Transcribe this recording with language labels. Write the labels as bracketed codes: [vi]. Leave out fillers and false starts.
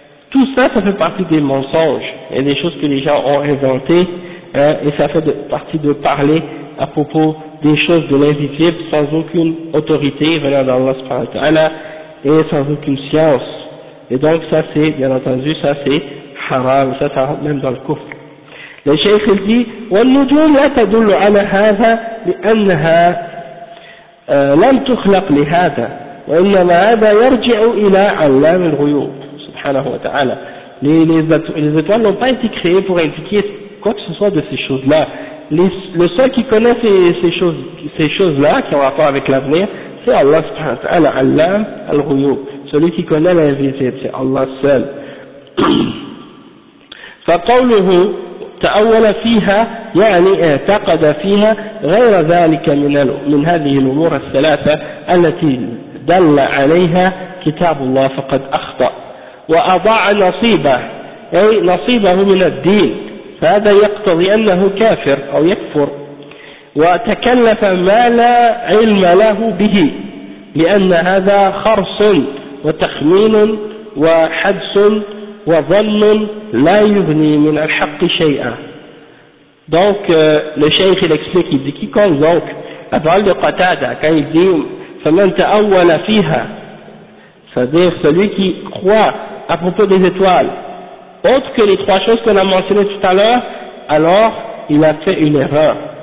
[fr] Tout ça, ça fait partie des mensonges, et des choses que les gens ont inventées, hein, et ça fait partie de parler à propos des choses de l'invisible sans aucune autorité venant d'Allah subhanahu wa ta'ala et sans aucune science. Et donc ça c'est, bien entendu, ça c'est haram, ça rentre même dans le kufr. Le Cheikh dit, [ar] والنجوم لا تدل على هذا لأنها لم تخلق لهذا وإنما هذا يرجع إلى علام الغيوب سبحانه وتعالى. [fr] Les étoiles n'ont pas été créées pour indiquer quoi que ce soit de ces choses-là. Le seul qui connaît ces choses-là, qui ont rapport avec l'avenir, c'est Allah subhanahu wa ta'ala, Allah al-Ghuyub. Celui qui connaît l'invisible, c'est Allah seul. [ar] فقوله تأول فيها يعني اعتقد فيها غير ذلك من هذه الأمور الثلاثة التي دل عليها كتاب الله فقد أخطأ. وأضاع نصيبه أي نصيبه من الدين فهذا يقتضي أنه كافر أو يكفر وتكلف ما لا علم له به لأن هذا خرص وتخمين وحدس وظن لا يغني من الحق شيئا. [fr] Donc le Cheikh il explique, il dit quiconque donc a parlé de Qatada quand il dit [ar] فمن تأول فيها, [fr] c'est-à-dire celui qui croit à propos des étoiles, autre que les trois choses qu'on a mentionnées tout à l'heure, alors il a fait une erreur.